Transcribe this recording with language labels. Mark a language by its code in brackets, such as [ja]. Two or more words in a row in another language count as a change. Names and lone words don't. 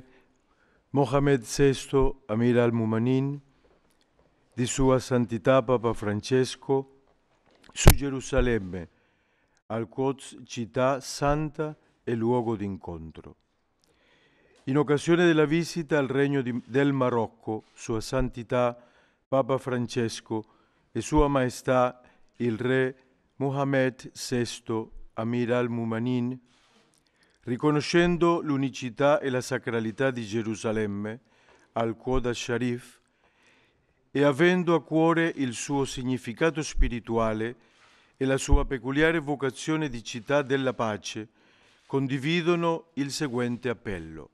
[it] Mohammed VI Amir al-Mu'minin, di Sua Santità Papa Francesco, su Gerusalemme, al Quds città santa e luogo d'incontro. In occasione della visita al Regno del Marocco, Sua Santità Papa Francesco e Sua Maestà il Re Mohammed VI Amir al-Mu'minin, riconoscendo l'unicità e la sacralità di Gerusalemme, al-Quds al-Sharif, e avendo a cuore il suo significato spirituale e la sua peculiare vocazione di città della pace, condividono il seguente appello.